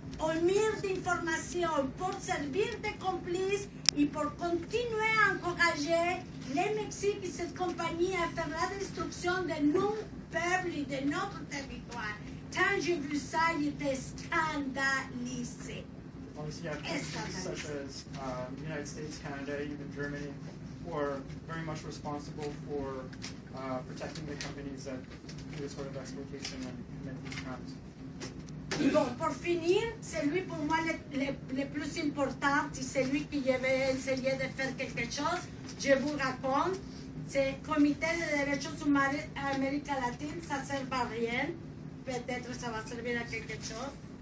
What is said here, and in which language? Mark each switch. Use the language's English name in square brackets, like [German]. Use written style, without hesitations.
[French] un mur d'informations pour servir de complices et pour continuer à encourager les Mexiques et cette compagnie à faire la destruction de nos peuples et de notre territoire. Quand j'ai vu ça, j'étais scandalisé. [English] Obviously, you have countries such as the United States, Canada, even Germany, who are very much responsible for protecting the companies that do this sort of exploitation and commit these crimes. [French] Et bon, pour finir, celui pour moi le plus important, et celui qui avait essayé de faire quelque chose, je vous raconte, c'est le Comité de Derechos Humanos América Latine, ça ne sert à rien, peut-être ça va servir à quelque chose.